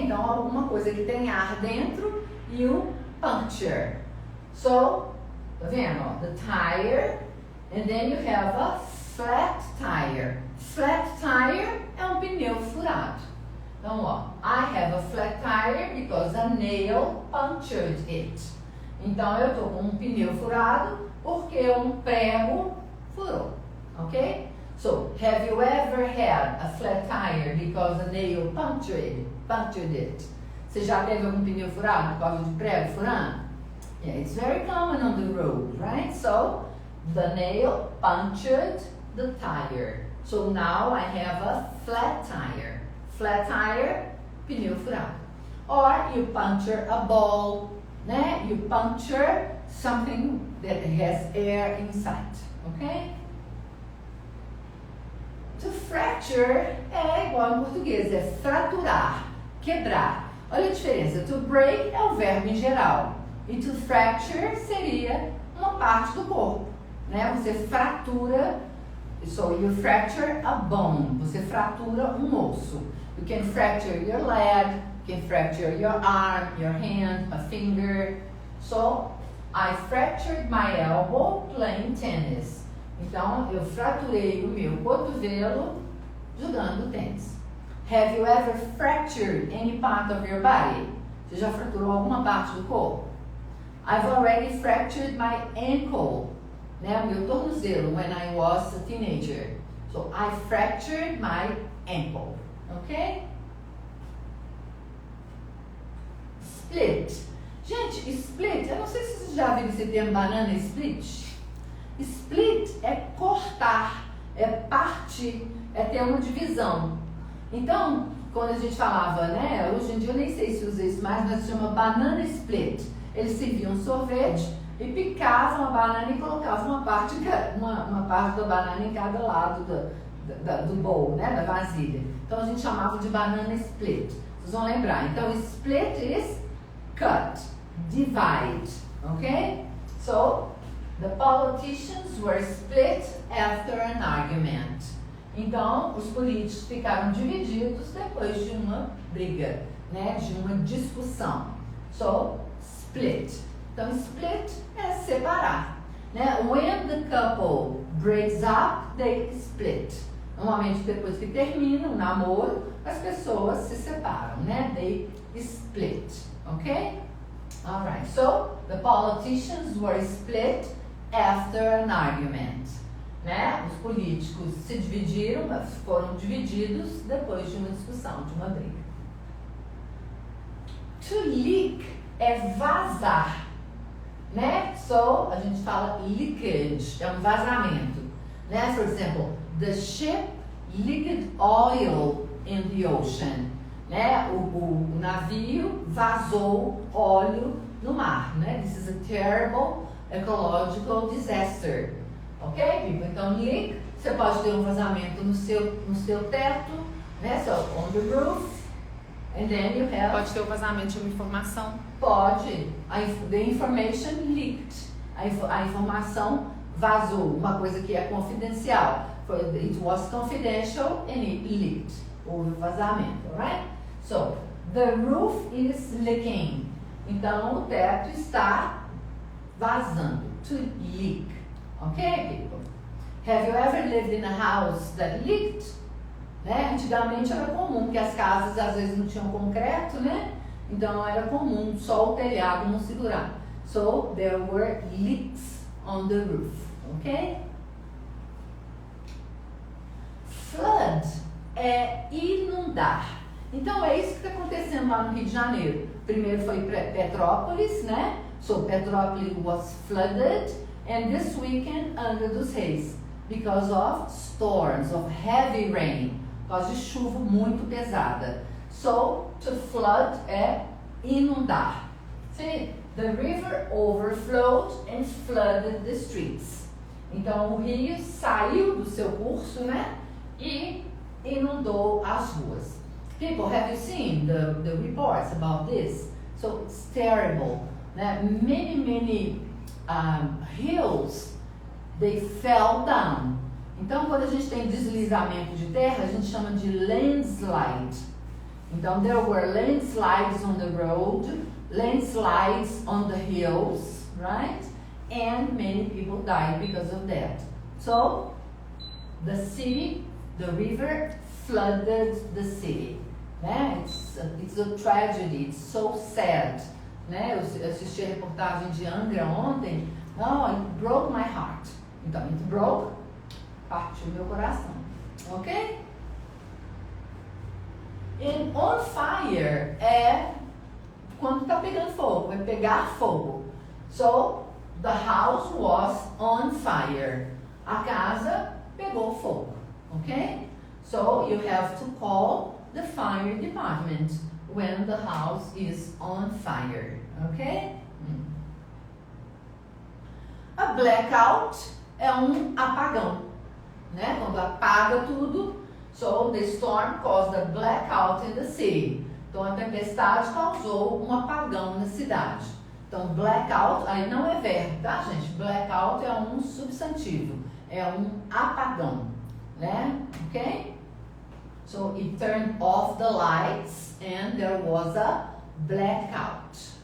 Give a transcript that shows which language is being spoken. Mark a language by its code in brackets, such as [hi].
[pt] Então, alguma coisa que tem ar dentro, [en] you puncture. [pt] So, tá vendo? [en] Ó, the tire, and then you have a flat tire. [pt] Flat tire é um pneu furado. [en] Então, ó, I have a flat tire because a nail punctured it. [pt] Então, eu tô com um pneu furado porque um prego furou, ok? [en] So, have you ever had a flat tire because a nail punctured it? [pt] Você já teve algum pneu furado por causa de prego furando? [en] Yeah, it's very common on the road, right? So, the nail punctured the tire. So now I have a flat tire. Flat tire, [pt] pneu furado. [en] Or you puncture a ball, né? You puncture something that has air inside, ok? [pt] To fracture é igual em português, é fraturar, quebrar. Olha a diferença, to break é o verbo em geral. E to fracture seria uma parte do corpo, né? Você fratura, [en] so you fracture a bone, [pt] você fratura um osso. [en] You can fracture your leg, you can fracture your arm, your hand, a finger. So, I fractured my elbow playing tennis. [pt] Então, eu fraturei o meu cotovelo jogando tênis. [en] Have you ever fractured any part of your body? [pt] Você já fraturou alguma parte do corpo? [en] I've already fractured my ankle, né? [pt] O meu tornozelo [en] when I was a teenager. So, I fractured my ankle, ok? Split. [pt] Gente, split, eu não sei se vocês já viram esse termo banana split. Split é cortar, é partir, é ter uma divisão. Então, quando a gente falava, né? Hoje em dia eu nem sei se usa isso mais, mas se chama banana split. Eles serviam sorvete e picavam a banana e colocavam uma parte da banana em cada lado do bowl, né? Da vasilha. Então a gente chamava de banana split. Vocês vão lembrar. Então, [en] split is cut, divide, ok? So, the politicians were split after an argument. [pt] Então, os políticos ficaram divididos depois de uma briga, né? De uma discussão. So, split. Então, split é separar, né? [en] When the couple breaks up, they split. [pt] Normalmente, depois que termina o namoro, as pessoas se separam, né? [en] They split, ok? Alright, so the politicians were split after an argument, né? [pt] Os políticos se dividiram, foram divididos depois de uma discussão, de uma briga. To leak é vazar, né? So, a gente fala leakage, é um vazamento, né? [en] For example, the ship leaked oil in the ocean, né? [pt] O navio vazou óleo no mar, né? [en] This is a terrible ecological disaster, ok, people? [pt] Então, leak, você pode ter um vazamento no seu teto, né? [en] So, on the roof, and then you have... [pt] Pode ter o vazamento de uma informação. Pode. [en] The information leaked. [pt] A informação vazou, uma coisa que é confidencial. [en] It was confidential and it leaked. [pt] Houve vazamento, [en] right? So, the roof is leaking. [pt] Então, o teto está vazando. [en] To leak. Okay, people? Have you ever lived in a house that leaked? [pt] Né? Antigamente era comum que as casas às vezes não tinham concreto, né? Então era comum só o telhado não segurar. [en] So, there were leaks on the roof. Ok? [pt] Flood é inundar. Então é isso que está acontecendo lá no Rio de Janeiro. Primeiro foi Petrópolis, né? [en] So Petrópolis was flooded, and this weekend Angra dos Reis, because of storms, of heavy rain, [pt] por causa de chuva muito pesada. So to flood é inundar. [en] See, the river overflowed and flooded the streets. [pt] Então o rio saiu do seu curso, né? E inundou as ruas. [en] People, have you seen the reports about this? So it's terrible. Né? Many hills, they fell down. [pt] Então, quando a gente tem deslizamento de terra, a gente chama de landslide. [en] Então, there were landslides on the road, landslides on the hills, right? And many people died because of that. So, the city, the river flooded the city. Né? It's a tragedy, it's so sad. Né? [pt] Eu assisti a reportagem de Angra ontem. [en] Oh, it broke my heart. [pt] Então, [en] it broke, [pt] partiu meu coração. Ok? And on fire é quando está pegando fogo, vai pegar fogo. [en] So, the house was on fire. [pt] A casa pegou fogo. Ok? [en] So, you have to call the fire department when the house is on fire, okay? [pt] A blackout é apagão, né? Quando apaga tudo. [en] So the storm caused a blackout in the city. [pt] Então a tempestade causou apagão na cidade. Então blackout, aí não é verbo, tá, gente? Blackout é substantivo, é apagão, né? [en] Ok? So it turned off the lights and there was a blackout.